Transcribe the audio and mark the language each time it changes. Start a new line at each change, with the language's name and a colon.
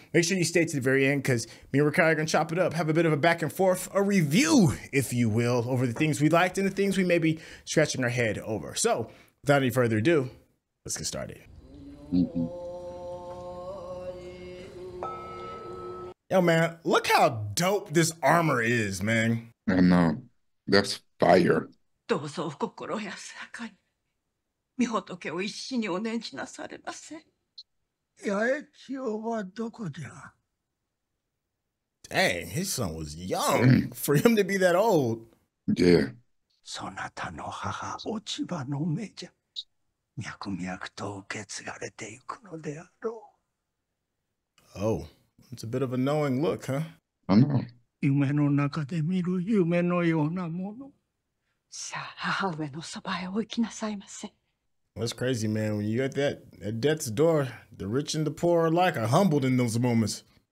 English: Make sure you stay to the very end, because me and Rekkai are going to chop it up, have a bit of a back and forth, a review, if you will, over the things we liked and the things we may be scratching our head over. So, without any further ado, let's get started. Yo, man, look how dope this armor is, man. I know. That's fire.
Japanese: どうぞお心安らかに、御仏を一心にお念じなされませ。八重千代はどこじゃ?
English: Dang, his son was young for him to be that old. Yeah.
Japanese: そなたの母落ち葉の目じゃ。脈々と受け継がれていくのであろう。
English: Oh, it's a bit of a knowing look, huh? I know.
Japanese: 夢の中で見る夢のようなもの。さあ、母上のそばへお行きなさいませ。
English: That's crazy, man. When you at death's door, the rich and the poor alike are humbled in those moments.